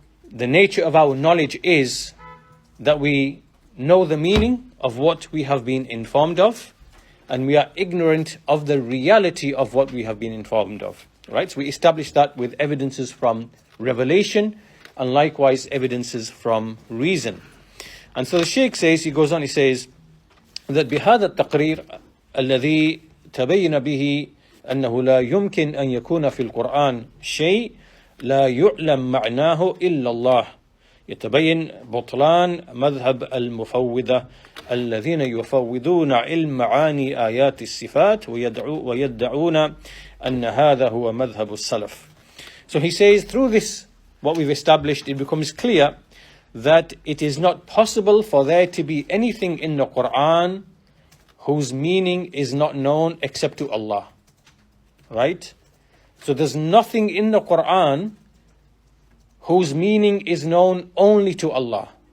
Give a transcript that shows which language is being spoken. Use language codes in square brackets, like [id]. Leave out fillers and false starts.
[en] the nature of our knowledge is that we know the meaning of what we have been informed of, and we are ignorant of the reality of what we have been informed of. Right? So we established that with evidences from revelation, and likewise evidences from reason. And so the Shaykh says, he goes on, he says that [ar] بهذا التقرير الذي تبين به أنه لا يمكن أن يكون في القرآن شيء لا يعلم معناه إلا الله يتبين بطلان مذهب المفوضة الذين يفوضون علم معاني آيات الصفات ويدعون أن هذا هو مذهب السلف. [en] So he says, through this, what we've established, it becomes clear that it is not possible for there to be anything in the Quran whose meaning is not known except to Allah. Right? So there's nothing in the Quran whose meaning is known only to Allah.